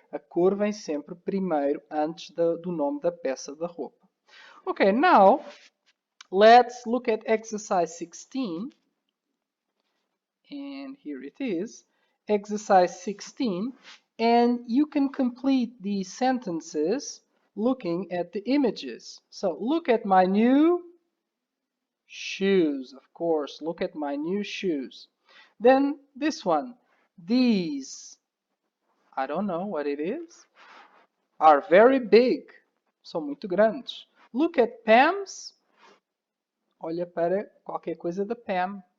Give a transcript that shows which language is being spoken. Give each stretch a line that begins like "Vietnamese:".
Portuguese: A cor vem sempre primeiro, antes do nome da peça da roupa.
English: Okay, now let's look at exercise 16. And here it is, exercise 16. And you can complete these sentences looking at the images. So look at my new shoes, of course. Look at my new shoes. Then this one, these, I don't know what it is, are very big.
Portuguese: São muito grandes.
English: Look at Pam's.
Portuguese: Olha para qualquer coisa da Pam.